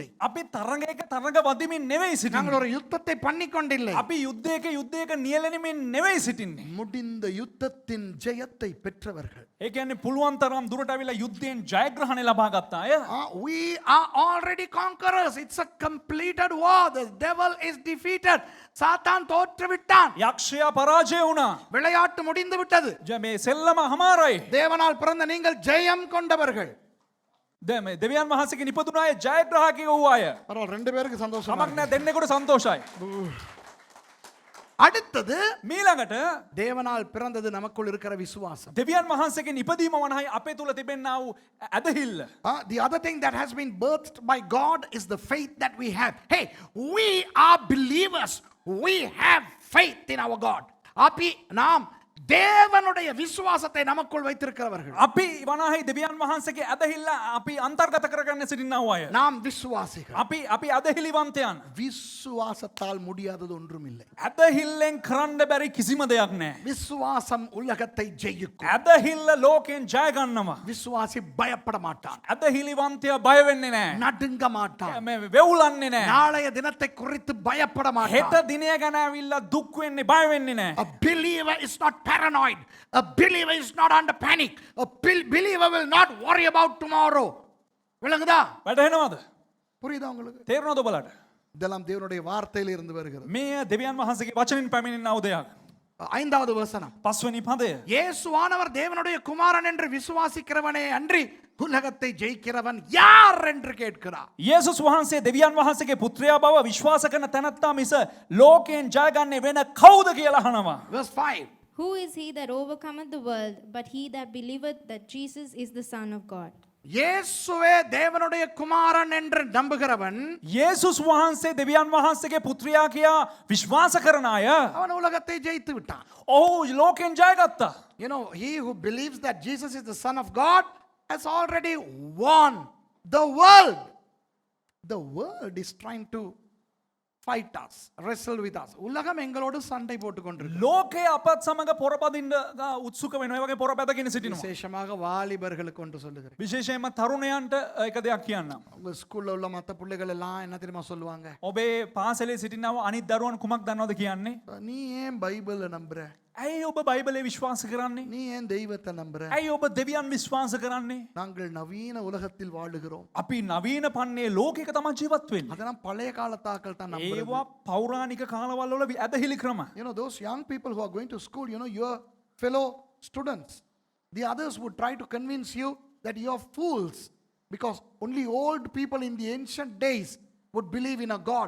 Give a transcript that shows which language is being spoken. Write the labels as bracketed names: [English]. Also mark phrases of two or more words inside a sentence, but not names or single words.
[Sinhala] අපි තරඟයක තරඟ වදිමින් නෙවෙයි [Tamil] நாங்கள் [Sinhala] සිටින්නේ. [Tamil] ஒரு யுத்தத்தை பண்ணி கொண்டில்லை. [Sinhala] අපි යුද්ධයක නියැලෙනමින් නෙවෙයි සිටින්නේ. [Tamil] முடிந்த யுத்தத்தின் ஜெயத்தை பெற்றவர்கள். [Sinhala] ඒ කියන්නේ පුළුවන් තරම් දුරට අවිලා යුද්ධයෙන් ජයග්‍රහණය ලබා ගත්ත අය. [English] We are already conquerors. It's a completed war. The devil is defeated. [Tamil] சாத்தான் தோற்று விட்டான். [Sinhala] යක්ෂයා පරාජය වුණා. [Tamil] விளையாட்டு முடிந்து விட்டது. [Sinhala] මේ සෙල්ලම හමාරයි. [Tamil] தேவனால் பிறந்த நீங்கள் ஜெயம் கொண்டவர்கள். [Sinhala] මේ දෙවියන් වහන්සේගෙන් ඉපදුන අය ජයග්‍රාහකික වූ අය. [Tamil] பரவாயில்ல, ரெண்டு பேருக்கு சந்தோஷம். [Sinhala] කමක් නෑ දෙන්නෙකුට සන්තෝෂයි. [Tamil] அடுத்தது, [Sinhala] මීළඟට [Tamil] தேவனால் பிறந்தது நமக்குள் இருக்கிற விசுவாசம். [Sinhala] දෙවියන් වහන්සේගෙන් ඉපදීම වනහයි අපේ තුල තිබෙන්නා වූ ඇදහිල්ල. [English] The other thing that has been birthed by God is the faith that we have. Hey, we are believers. We have faith in our God. [Tamil] අපි நாம் தேவனுடைய விசுவாசத்தை நமக்குள் வைத்திருக்கிறவர்கள். [Sinhala] අපි වනහයි දෙවියන් වහන්සේගේ ඇදහිල්ල අපි අන්තර්ගත කරගන්න සිටිනා වූ අය. [Tamil] நாம் விசுவாசிகள். [Sinhala] අපි ඇදහිලිවන්තයන්. [Tamil] விசுவாசத்தால் முடியாதது ஒன்றும் இல்லை. [Sinhala] ඇදහිල්ලෙන් කරන්න බැරි කිසිම දෙයක් නෑ. [Tamil] விசுவாசம் உலகத்தை ஜெயிக்கும். [Sinhala] ඇදහිල්ල ලෝකයෙන් ජය ගන්නවා. [Tamil] விசுவாசி பயப்பட மாட்டான், [Sinhala] ඇදහිලිවන්තයා බය වෙන්නේ නෑ. [Tamil] நடுங்க மாட்டான், [Sinhala] මේ වෙවුලන්නේ නෑ. [Tamil] நாளைய தினத்தை குறித்து பயப்பட [Sinhala] හෙට [Tamil] மாட்டான். [Sinhala] දිනය ගැන ඇවිල්ලා දුක් වෙන්නේ බය වෙන්නේ නෑ. [English] A believer is not paranoid. A believer is not under panic. A believer will not worry about tomorrow. [Tamil] விளங்குதா? [Sinhala] වැටහෙනවද? [Tamil] புரியுதா உங்களுக்கு? [Sinhala] තේරුණාද ඔබලට? [Tamil] இதெல்லாம் தேவனுடைய வார்த்தையில இருந்து வருகிறது. [Sinhala] මේ දෙවියන් වහන්සේගේ වචනින් පැමිණෙනා දෙයක්. [Tamil] ஐந்தாவது வசனம். [Sinhala] පස්වෙනි පදය. [Tamil] இயேசுவானவர் தேவனுடைய குமாரன் என்று விசுவாசிக்கிறவனே அன்றி உலகத்தை ஜெயிக்கிறவன் யார் என்று கேட்கிறார். [Sinhala] යේසුස් වහන්සේ දෙවියන් වහන්සේගේ පුත්‍රයා බව විශ්වාස කරන තැනැත්තා මිස ලෝකයෙන් ජයගන්නේ වෙන කවුද කියලා අහනවා. [English] Verse 5. Who is he that overcometh the world, but he that believeth that Jesus is the Son of God? [Tamil] இயேசுவே தேவனுடைய குமாரன் என்று நம்புகிறவன் [Sinhala] යේසුස් වහන්සේ දෙවියන් වහන්සේගේ පුත්‍රයා කියා විශ්වාස කරන අය [Tamil] அவன் உலகத்தை ஜெயித்து விட்டான். [Sinhala] ඔහු ලෝකයෙන් ජයගත්තා. [English] You know, he who believes that Jesus is the Son of God has already won the world. The world is trying to fight us, wrestle with us. [Tamil] உலகம் எங்களோடு சண்டை போட்டுக் கொண்டிருக்கு. [Sinhala] ලෝකයේ අපත් සමග පොරපදින්න උත්සුක වෙනවා. ඒ වගේ පොරපැදගෙන සිටිනවා. [Tamil] விசேஷமாக வாலிபர்களுக்கு ஒன்று சொல்லுகிறேன். [Sinhala] විශේෂයෙන්ම තරුණයන්ට එක දෙයක් කියන්නම්. [Tamil] உங்க ஸ்கூல்ல உள்ள மற்ற பிள்ளைகள் எல்லாம் என்ன தெரியுமா சொல்லுவாங்க? [Sinhala] ඔබේ පාසලේ සිටිනව අනිත් දරුවන් කුමක් දන්නවද කියන්නේ? [Tamil] நீ ஏன் பைபிளை நம்புற? [Sinhala] ඇයි ඔබ බයිබලේ විශ්වාස කරන්නේ? [Tamil] நீ ஏன் தெய்வத்தை நம்புற? [Sinhala] ඇයි ඔබ දෙවියන් විශ්වාස කරන්නේ? [Tamil] நாங்கள் நவீன உலகத்தில் வாழுகிறோம். [Sinhala] අපි නවීන පන්නේ ලෝකයක තමයි ජීවත් වෙන්නේ. [Tamil] அதெல்லாம் பழைய காலத்தாக்கள் தான் நம்புறது. [Sinhala] ඒවා පෞරාණික කාලවල වල ඇදහිලි ක්‍රම. [English] You know, those young people who are going to school, you know, your fellow students, the others would try to convince you that you are fools because only old people in the ancient days would believe in a God.